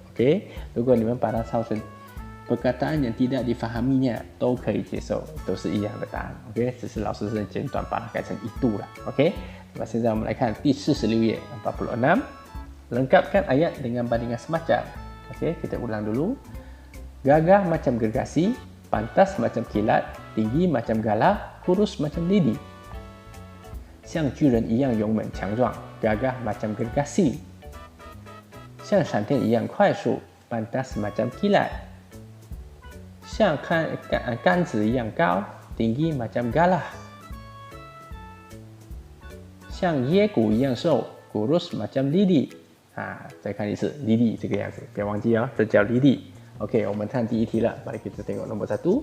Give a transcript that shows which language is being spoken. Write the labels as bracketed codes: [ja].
[zh] Okey, 如果你们把它抄成 [ms] perkataan yang tidak difahaminya [zh] 都可以接受，都是一样的答案。 OK， 只是老师是简短把它改成itu了。 OK， 那么现在我们来看第46页 46， [ms] lengkapkan ayat dengan bandingan semacam. OK， kita ulang dulu. Gagah macam gergasi, pantas macam kilat, tinggi macam galah, kurus macam lidi. [zh] 像巨人一样勇猛强壮， [ms] gagah macam gergasi. [zh] 像闪电一样快速， [ms] pantas macam kilat. [zh] 像杆子一样高 [ms] tinggi macam galah， [zh] 像椰骨一样瘦 [ms] kurus macam lidi。 [zh] 再看一次 lidi 这个样子，不要忘记哦，这叫 lidi。 [ms] OK， [zh] 我们看第一题了， [ms] mari kita tengok nombor 1.